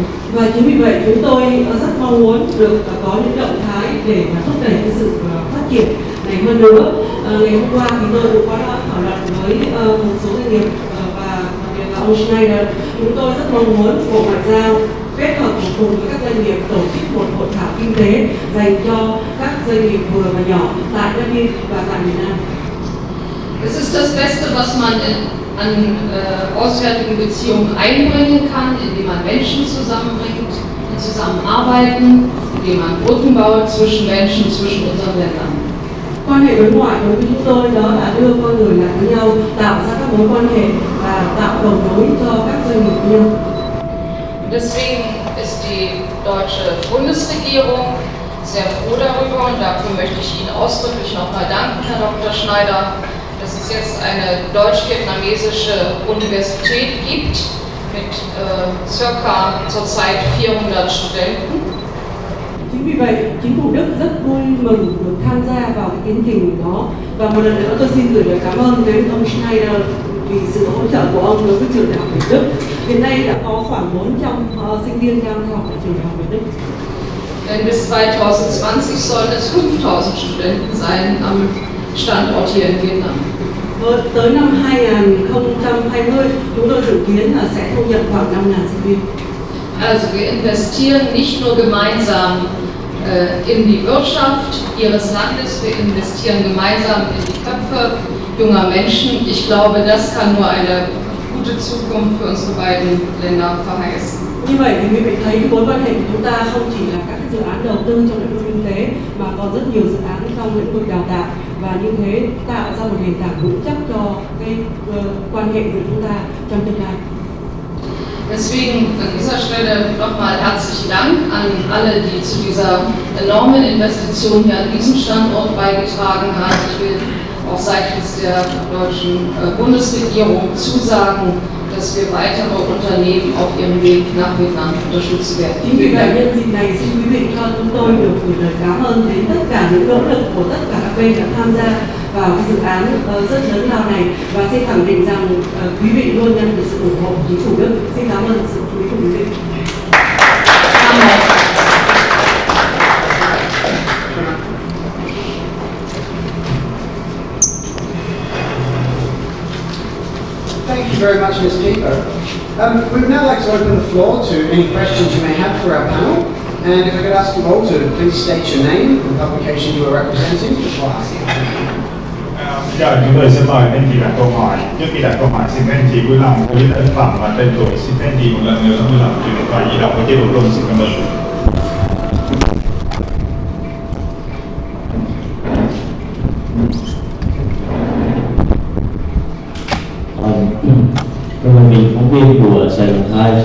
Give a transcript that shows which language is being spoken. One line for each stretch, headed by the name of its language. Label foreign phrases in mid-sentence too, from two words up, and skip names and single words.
Vietnamese: Và chính vì vậy chúng tôi rất mong muốn được có những động thái để mà thúc đẩy cái sự phát triển này hơn nữa. Ngày hôm qua thì tôi cũng có thảo luận với một số doanh nghiệp và đặc biệt là ông Schneider. Chúng tôi rất mong muốn Bộ Ngoại giao kết hợp cùng với các doanh nghiệp tổ chức một hội thảo kinh tế dành cho các doanh nghiệp vừa và nhỏ tại Berlin và tại Việt Nam.
German: Es ist das Beste, was man an auswärtigen Beziehungen einbringen kann, indem man Menschen zusammenbringt, die zusammenarbeiten, indem man Brücken baut zwischen Menschen, zwischen unseren Ländern.
Vietnamese: Quan hệ đối ngoại đối với chúng tôi đó là đưa con người lại với nhau, tạo ra các mối quan hệ và tạo cầu nối cho các doanh nghiệp với nhau.
German: Deswegen ist die deutsche Bundesregierung sehr froh darüber und dafür möchte ich Ihnen ausdrücklich nochmal danken, Herr Dr. Schneider, dass es jetzt eine deutsch-vietnamesische Universität gibt mit circa zurzeit 400 Studenten.
Vietnamese: Chính vì vậy, chính phủ Đức rất vui mừng được tham gia vào cái tiến trình đó. Và một lần nữa tôi xin gửi lời cảm ơn đến ông Schneider vì sự hỗ trợ của ông đối với trường đại học Việt Đức. Hiện nay đã có khoảng 400 sinh viên đang theo học ở trường đại học Việt Đức.
German: Denn bis 2020 sollen es 5000 Studenten sein am Standort hier in Vietnam.
Vietnamese: Tới năm 2020, chúng tôi dự kiến là sẽ thu nhận khoảng 5.000 sinh viên.
German: Also wir investieren nicht nur gemeinsam in die Wirtschaft ihres Landes, wir investieren gemeinsam in die Köpfe junger Menschen. Ich glaube, das kann nur eine gute Zukunft für unsere beiden Länder verheißen.
Vietnamese: Như vậy thì quý vị thấy cái mối quan hệ của chúng ta không chỉ là các dự án đầu tư trong lĩnh vực kinh tế mà còn rất nhiều dự án trong lĩnh vực đào tạo, và như thế tạo ra một nền tảng vững chắc cho cái quan hệ của chúng ta trong tương lai.
German: Deswegen an dieser Stelle nochmal herzlichen Dank an alle, die zu dieser enormen Investition hier an diesem Standort beigetragen haben. Ich will auch seitens der deutschen Bundesregierung zusagen, dass wir weitere Unternehmen auf ihrem Weg nach Vietnam unterstützen werden.
Vietnamese: Chính vì vậy, nhân dịp này xin quý vị cho chúng tôi được gửi lời cảm ơn đến tất cả những nỗ lực của tất cả các bên đã tham gia vào cái dự án rất lớn lao này, và xin khẳng định rằng quý vị luôn nhận được sự ủng hộ của chính phủ Đức. Xin cảm ơn sự chú ý của quý vị.
English: Thank you very much, Ms. Pieper. We would now like to open the floor to any questions you may have for our panel. And if I could ask you all to please state your name and the publication you are representing before asking.
Vietnamese: Giờ chúng tôi sẽ mời anh chị đặt câu hỏi. Trước khi đặt câu hỏi, xin các anh chị vui lòng ghi tên phẩm và tên tuổi. Xin các anh chị một lần nữa vui lòng dùng điện thoại di động với chế độ rung. Xin cảm ơn. Tôi là mình phóng viên của Sài Gòn Times.